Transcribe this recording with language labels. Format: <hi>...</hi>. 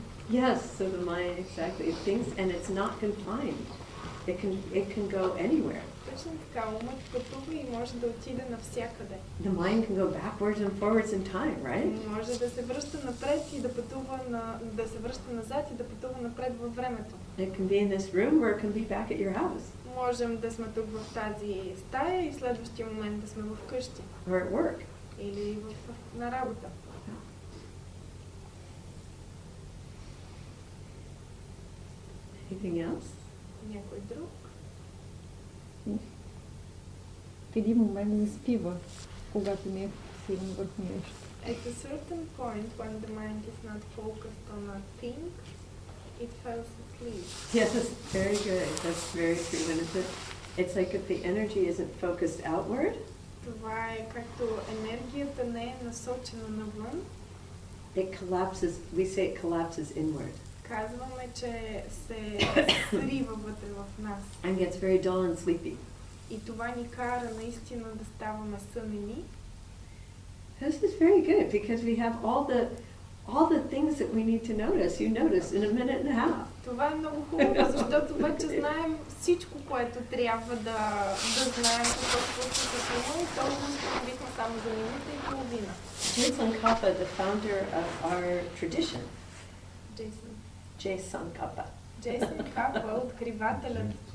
<en>Yes, so the mind exactly it thinks, and it's not confined. It can go anywhere.</en> <bg>Точно така, умът пътува и може да отиде навсякъде.</bg> <en>The mind can go backwards and forwards in time, right?</en> <bg>Може да се връща напред и да пътува да се връща назад и да пътува напред във времето.</bg> <en>It can be in this room or it can be back at your house</en> <bg>Можем да сме тук в тази стая и в следващия момент да сме в къщи</bg> <en>or at work.</en> <bg>или на работа.</bg> <en>Anything else?</en> <bg>Някой друг? В един момент заспива, когато не е фокусиран върху нещо.</bg> <en>At a certain point, when the mind is not focused on a thing, it falls asleep. Yes, that's very good. That's very true. When it's like if the energy isn't focused outward,</en> <bg>Това е както енергията не е насочена навън,</bg> <en>it collapses. We say it collapses inward</en> <bg>казваме, че се срива вътре в нас.</bg> <en>and gets very dull and sleepy.</en> <bg>И това ни кара наистина да ставаме сънени.</bg> <en>This is very good because we have all the things that we need to notice. You notice in a minute and a half.</en> <bg>Това е много хубаво, защото вече знаем всичко, което трябва да знаем какво се случва с ума и то установихме само за минута и половина.</bg> <en>Jay Tsongkhapa, the founder of our tradition, Jay Tsongkhapa.</en> <bg>Джейсън Капа, откривателят.</bg>